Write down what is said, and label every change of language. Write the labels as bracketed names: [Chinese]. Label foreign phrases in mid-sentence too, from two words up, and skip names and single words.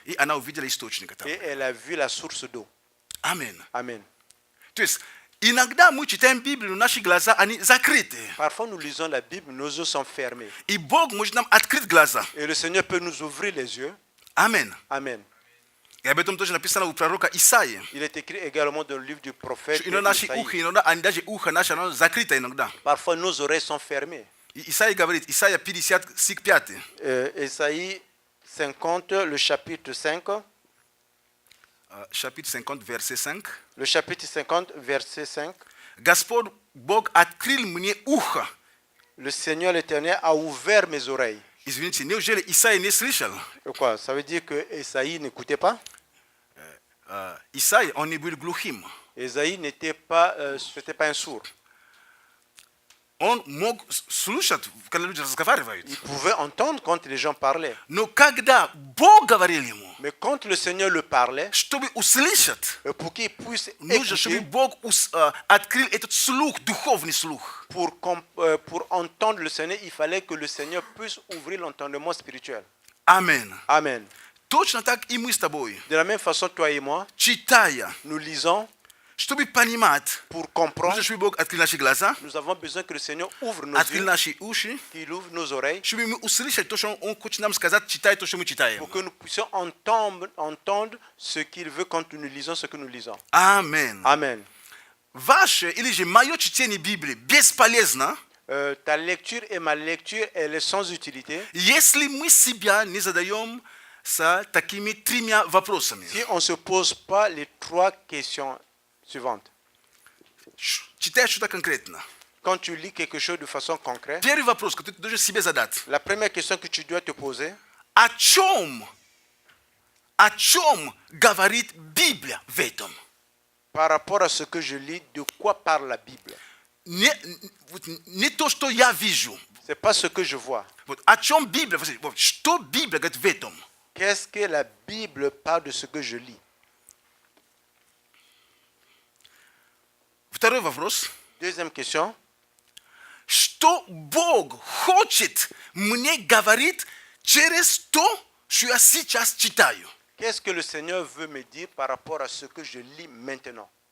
[Russian] и она увидела источник. [French] et elle a vu la source d'eau. [Russian] Аминь. [French] Amen. [Russian] То есть иногда мы читаем Библию, наши глаза, они закрыты. [French] Parfois, nous lisons la Bible, nos yeux sont fermés. [Russian] И Бог может нам открыть глаза. [French] Et le Seigneur peut nous ouvrir les yeux. [Russian] Аминь. [French] Amen. [Russian] И об этом тоже написано у пророка Исаии. [French] Il est écrit également dans le livre du prophète [Russian] Что иногда наши [French] Isaïe. [Russian] ухи, иногда они даже ухо наше, оно закрыто иногда. [French] Parfois, nos oreilles sont fermées. [Russian] И Исаия говорит, Исаия 50, стих 5. [French] Isaïe 50, le chapitre 5. Chapitre 50, verset 5. Le chapitre 50, verset 5. [Russian] Господь Бог открыл мне ухо. [French] Le Seigneur l'Éternel a ouvert mes oreilles. [Russian] Извините, неужели Исаия не слышал? [French] Et quoi? Ça veut dire que Isaïe n'écoutait pas? [Russian] Исаия, он не был глухим. [French] Isaïe n'était pas, c'était pas un sourd. [Russian] Он мог слушать, когда люди разговаривают. [French] Il pouvait entendre quand les gens parlaient. [Russian] Но когда Бог говорил ему, [French] Mais quand le Seigneur le parlait, [Russian] чтобы услышать, [French] pour qu'il puisse [Russian] нужно, чтобы [French] écouter, [Russian] Бог открыл этот слух, духовный слух. [French] pour entendre le Seigneur, il fallait que le Seigneur puisse ouvrir l'entendement spirituel. [Russian] Аминь. [French] Amen. [Russian] Точно так и мы с тобой, [French] De la même façon, toi et moi, [Russian] читая, [French] nous lisons [Russian] чтобы понимать, [French] pour comprendre. [Russian] нужно, чтобы Бог открыл наши глаза, [French] Nous avons besoin que le Seigneur ouvre nos [Russian] открыл [French] yeux, [Russian] наши уши, [French] qu'il ouvre nos oreilles, [Russian] чтобы мы услышали то, что Он хочет нам сказать, читая то, что мы читаем. [French] pour que nous puissions entendre ce qu'il veut quand nous lisons ce que nous lisons. [Russian] Аминь. [French] Amen. [Russian] Ваше или же мое чтение Библии бесполезно, [French] Ta lecture et ma lecture, elle est sans utilité [Russian] если мы себя не задаем с такими тремя вопросами. [French] si on ne se pose pas les trois questions suivantes. [Russian] Читай что-то конкретно. [French] Quand tu lis quelque chose de façon concrète, [Russian] Первый вопрос, который ты должен себе задать. [French] la première question que tu dois te poser, [Russian] О чем говорит Библия в этом? [French] par rapport à ce que je lis, de quoi parle la Bible? [Russian] Не то, что я вижу. [French] Ce n'est pas ce que je vois. [Russian] Вот, о чем Библия? Что Библия говорит в этом? [French] Qu'est-ce que la Bible parle de ce que je lis? [Russian] Второй вопрос. [French] Deuxième question, [Russian] Что Бог хочет мне говорить через то, что я сейчас читаю? [French] qu'est-ce que le Seigneur veut me dire par rapport à ce que je lis maintenant?